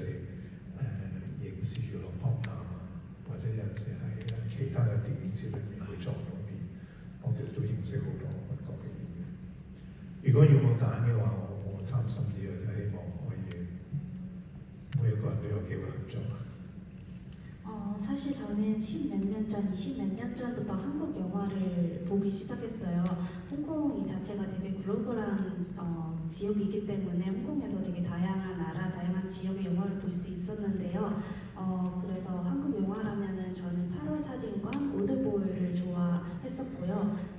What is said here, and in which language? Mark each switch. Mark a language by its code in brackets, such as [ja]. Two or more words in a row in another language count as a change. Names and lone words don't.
[yue] 影視娛樂博覽啊，或者有陣時喺其他嘅電影節裏面會撞到面，我其實都認識好多韓國嘅演員。如果要我揀嘅話，我貪心啲嘅，就希望可以每一個人都有機會合作。 [ko] 사실 저는 10몇 년 전, 20몇 년 전부터 한국 영화를 보기 시작했어요. 홍콩 이 자체가 되게 글로벌한 지역이기 때문에 홍콩에서 되게 다양한 나라, 다양한 지역의 영화를 볼 수 있었는데요. 그래서 한국 영화라면은 저는 8월 사진관, 올드보이를 좋아했었고요.